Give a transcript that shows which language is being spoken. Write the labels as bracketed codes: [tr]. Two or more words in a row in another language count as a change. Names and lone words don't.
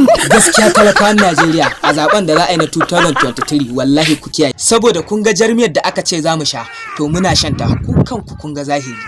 [ha] Gaskiya talakawan Najeriya a zaben da za a yi na two thousand twenty-three, wallahi ku kiyaye. Saboda kun ga jarmiyar da aka ce za mu sha, to muna shan ta, ku kanku kun ga zahiri.